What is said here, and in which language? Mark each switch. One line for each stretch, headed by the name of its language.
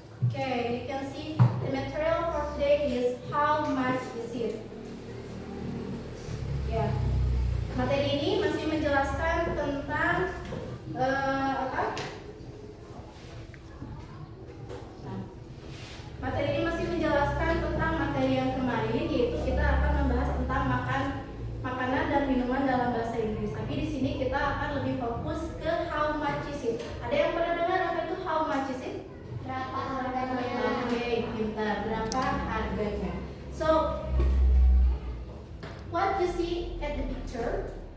English: Okay, you can see the material for today is how much is it?
Indonesian: Ya, materi ini masih menjelaskan tentang apa? Nah, materi ini masih menjelaskan tentang materi yang kemarin, yaitu kita akan membahas tentang makanan dan minuman dalam bahasa Inggris. Tapi di sini kita akan lebih fokus ke
English: how much is it.
Indonesian: Ada yang pernah dengar apa itu
English: how much is it?
Indonesian: Berapa harganya? Oke, pintar. Berapa harganya?
English: So, what you see at the picture?